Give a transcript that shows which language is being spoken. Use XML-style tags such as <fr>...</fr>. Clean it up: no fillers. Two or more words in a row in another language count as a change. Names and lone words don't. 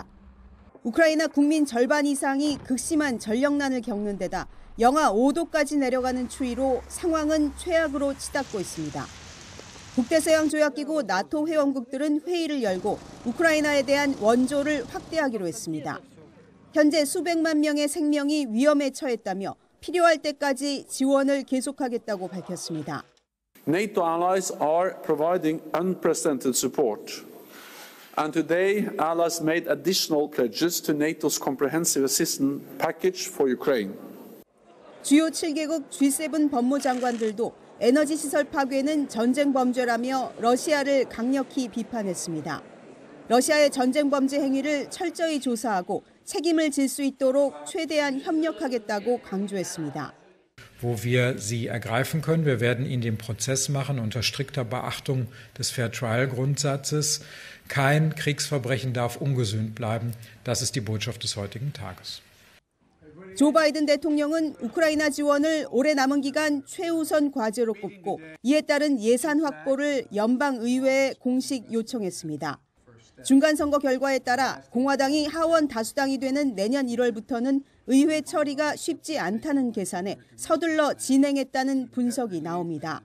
<ko>우크라이나 국민 절반 이상이 극심한 전력난을 겪는 데다 영하 5도까지 내려가는 추위로 상황은 최악으로 치닫고 있습니다. 북대서양조약기구 나토 회원국들은 회의를 열고 우크라이나에 대한 원조를 확대하기로 했습니다. 현재 수백만 명의 생명이 위험에 처했다며 필요할 때까지 지원을 계속하겠다고 밝혔습니다.</ko> <en>NATO allies are providing unprecedented support. And today, allies made additional pledges to NATO's comprehensive assistance package for Ukraine.</en> <ko>주요 7개국 G7 법무장관들도 에너지 시설 파괴는 전쟁 범죄라며 러시아를 강력히 비판했습니다. 러시아의 전쟁 범죄 행위를 철저히 조사하고 책임을 질 수 있도록 최대한 협력하겠다고 강조했습니다.</ko> <de>Wo wir sie ergreifen können. Wir werden ihn den Prozess machen unter strikter Beachtung des Fair-Trial-Grundsatzes. Kein Kriegsverbrechen darf ungesühnt bleiben. Das ist die Botschaft des heutigen Tages.</de> <ko>조 바이든 대통령은 우크라이나 지원을 올해 남은 기간 최우선 과제로 꼽고 이에 따른 예산 확보를 연방의회에 공식 요청했습니다. 중간선거 결과에 따라 공화당이 하원 다수당이 되는 내년 1월부터는 의회 처리가 쉽지 않다는 계산에 서둘러 진행했다는 분석이 나옵니다.</ko>